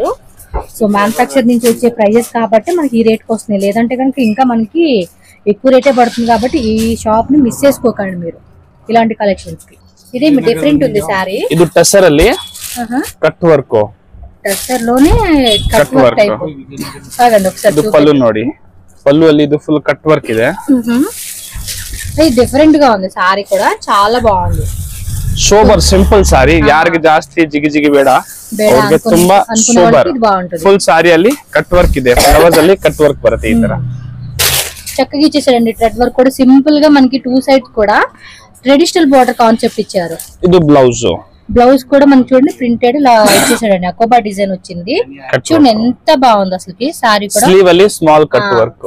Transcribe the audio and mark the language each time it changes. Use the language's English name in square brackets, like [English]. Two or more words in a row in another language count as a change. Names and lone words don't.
[Telugu] సో మ్యానుఫ్యాక్చర్ నుంచి వచ్చే ప్రైజెస్ కాబట్టి మనకి ఈ రేట్కి వస్తున్నాయి. లేదంటే కనుక ఇంకా మనకి ఎక్కువ రేటే పడుతుంది. కాబట్టి ఈ షాప్ ని మిస్ చేసుకోకండి మీరు ఇలాంటి కలెక్షన్స్ కి. ఇదే డిఫరెంట్ ఉంది సారీ. ఇది టెస్సర్ ಅಲ್ಲಿ [English] cut work, [Telugu] టెస్సర్ లోనే [English] cut work type. [Telugu] ఆగండి ఒకసారి [Kannada] ಪಲ್ಲು ನೋಡಿ. ಪಲ್ಲು ಅಲ್ಲಿ ಇದು [English] full cut work [Kannada] ಇದೆ. [Telugu] ఇది డిఫరెంట్ గా ఉంది సారీ కూడా, చాలా బాగుంది. [English] sober simple saree, [Kannada] ಯಾರಿಗೆ ಜಾಸ್ತಿ ಜಿಗಿ ಜಿಗಿ ಬೇಡ ಅವ್ರಿಗೆ ತುಂಬಾ ಸೋಬರ್. ಫುಲ್ ಸಾರಿಯಲ್ಲಿ [English] cut work [Kannada] ಇದೆ, ಫ್ಲವರ್ಸ್ ಅಲ್ಲಿ [English] cut work [Kannada] ಬರುತ್ತೆ. ಈ ತರ [Telugu] చక్కగా ఇచ్చేసాడండి. [English] thread work [Telugu] కూడా సింపుల్ గా మనకి 2 సైడ్స్ కూడా [English] traditional border concept [Telugu] ఇచ్చారు. ఇది బ్లౌజ్. బ్లౌజ్ కూడా మనకి చూడండి ప్రింటెడ్ ఇలా ఇచ్చేసాడండి. అకోబా డిజైన్ వచ్చింది. చూడండి ఎంత బాగుంది అసలుకి సారీ కూడా. [English] స్లీవ్ ಅಲ್ಲಿ small cut work,